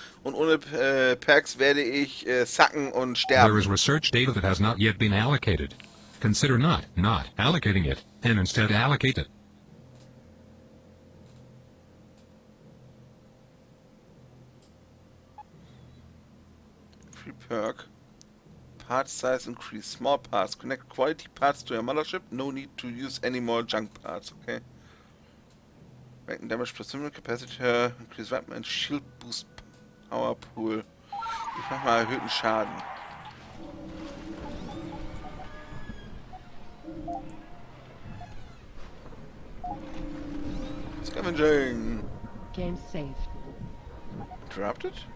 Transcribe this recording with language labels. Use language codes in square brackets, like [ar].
[de] Und ohne Perks werde ich sacken und sterben. [en] There is research data that has not yet been allocated. Consider not allocating it, and instead allocate it. Free perk. Part size increase. Small parts. Connect quality parts to your mothership. No need to use any more junk parts. Okay. Weapon damage plus similar capacitor. Increase weapon and shield boost power pool. [de] Ich mach mal erhöhten Schaden. [en] Scavenging. Game saved. Interrupted?